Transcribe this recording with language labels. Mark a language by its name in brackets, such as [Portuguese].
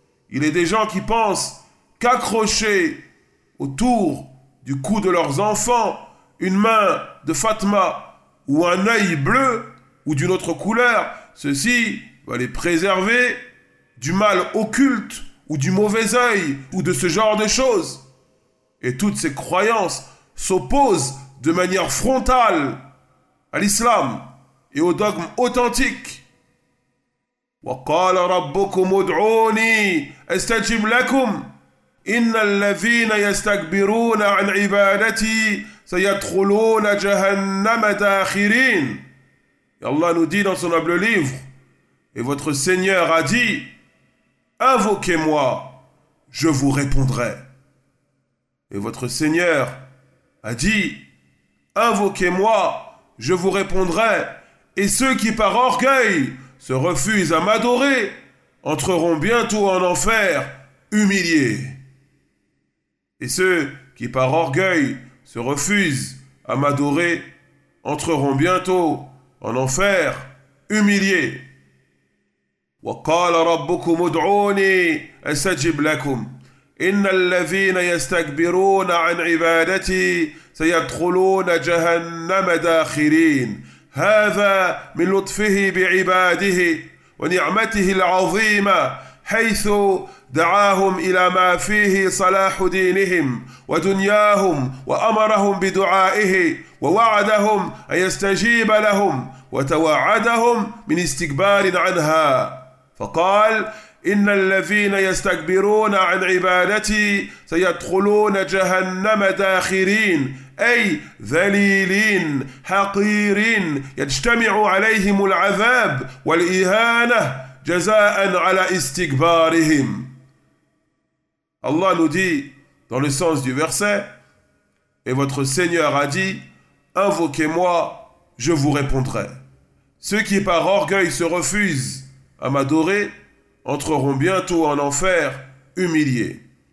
[French] Il est des gens qui pensent qu'accrocher autour du cou de leurs enfants une main de Fatma ou un œil bleu ou d'une autre couleur, ceci va les préserver du mal occulte ou du mauvais œil ou de ce genre de choses. Et toutes ces croyances s'opposent de manière frontale à l'islam et au dogme authentique. [Arabic] وقال ربكم ادعوني استجب لكم إن الذين يستكبرون عن عبادتي سيدخلون جهنم داخرين. [French] Et Allah nous dit dans son noble livre, et votre Seigneur a dit, invoquez-moi, je vous répondrai. Et votre Seigneur a dit, invoquez-moi, je vous répondrai. Et ceux qui par orgueil se refusent à m'adorer, entreront bientôt en enfer, humiliés. Et ceux qui par orgueil se refusent à m'adorer, entreront bientôt en enfer, humiliés. [Arabic] وَقَالَ رَبُّكُمْ ادْعُونِي أَسْتَجِبْ لَكُمْ إِنَّ الَّذِينَ يَسْتَكْبِرُونَ عَنْ عِبَادَتِي سَيَدْخُلُونَ جَهَنَّمَ دَاخِرِينَ هذا من لطفه بعباده ونعمته العظيمة حيث دعاهم إلى ما فيه صلاح دينهم ودنياهم وأمرهم بدعائه ووعدهم أن يستجيب لهم وتوعدهم من استكبار عنها فقال إن الذين يستكبرون عن عبادتي سيدخلون جهنم داخرين أي ذليلين حقيرين يجتمع عليهم العذاب والإهانة جزاء على استكبارهم. [French] Allah nous dit dans le sens du verset, et votre Seigneur a dit, invoquez-moi, je vous répondrai. Ceux qui par orgueil se refusent à m'adorer entreront bientôt en enfer humiliés.